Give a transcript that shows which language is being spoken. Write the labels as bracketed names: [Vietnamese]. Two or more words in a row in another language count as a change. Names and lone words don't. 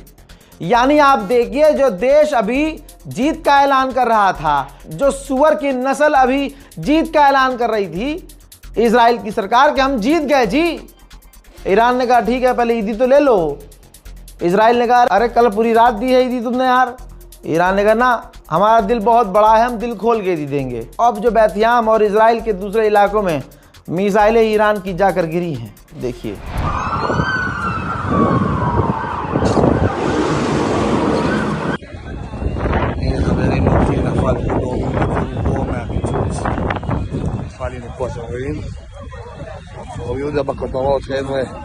[Hindi] यानी आप देखिए, जो देश अभी जीत का ऐलान कर रहा था, जो सुअर की नस्ल अभी जीत का ऐलान कर रही थी इजराइल की सरकार कि हम जीत गए जी, ईरान ने कहा ठीक है पहले ईदी तो ले लो। इजराइल ने कहा अरे कल पूरी रात दी है ईदी तुमने यार। ईरान ने कहा ना, हमारा दिल बहुत बड़ा है, हम दिल खोल के ईदी देंगे। अब जो बैतयाम और इजराइल के दूसरे इलाकों में मिसाइलें ईरान की जाकर गिरी हैं, देखिए। [Hebrew] הנה פה אתם רואים, אור יהודה בכותרות חבר'ה.